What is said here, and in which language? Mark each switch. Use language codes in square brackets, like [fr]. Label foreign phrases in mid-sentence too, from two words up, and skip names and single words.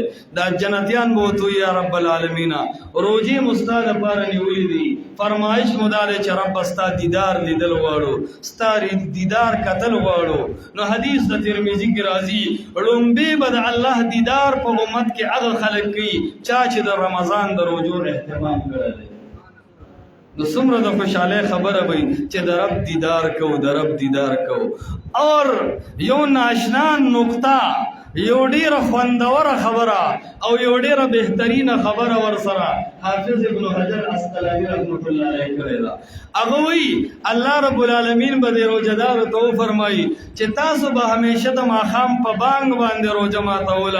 [ps] دا جنتیان به ورته وایي [ar] یا رب العالمینا [ps] روژې مو ستا دپاره نیولي دي، فرمایش مو دا دی چې رب ستا دیدار لیدل غواړو، ستا دیدار کتل غواړو. نو حدیث د ترمذي کې راځي لومبې به د الله دیدار په امت کې هغه خلک کوي چا چې د رمضان د روژو اهتمام کړی دی. نو څومره د خوشحالۍ خبره وي چې د رب دیدار کو، د رب دیدار کو. اور یو ناشنا نقطه، یو ډیره خوندوره خبره او یو ډیره بهترینه خبره ورسره حافظ ابن حجر عسقلاني [ar] رحمت الله علیه [ps] کړې ده. هغه وایي الله [ar] رب العالمین [ps] به د روزهدارو ته وفرمایي چې تاسو به همیشه د ماښام په بانګ باندې روژه ماتوله.